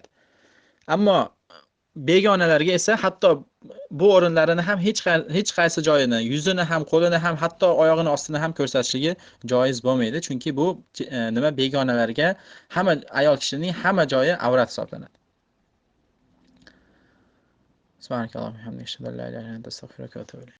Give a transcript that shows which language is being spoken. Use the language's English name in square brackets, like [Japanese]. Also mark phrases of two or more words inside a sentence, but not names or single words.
[Uzbek] Ammo begonalarga esa hatto bu o'rinlarini ham hech qaysi joyini, yuzini ham, qo'lini ham, hatto oyog'ini ostini ham ko'rsatishligi joiz bo'lmaydi, chunki bu begonalarga hamma ayol kishining hamma joyi avrat hisoblanadi. [Arabic] سبحانك اللهم وبحمدك، أشهد أن لا إله إلا أنت، أستغفرك وأتوب إليك.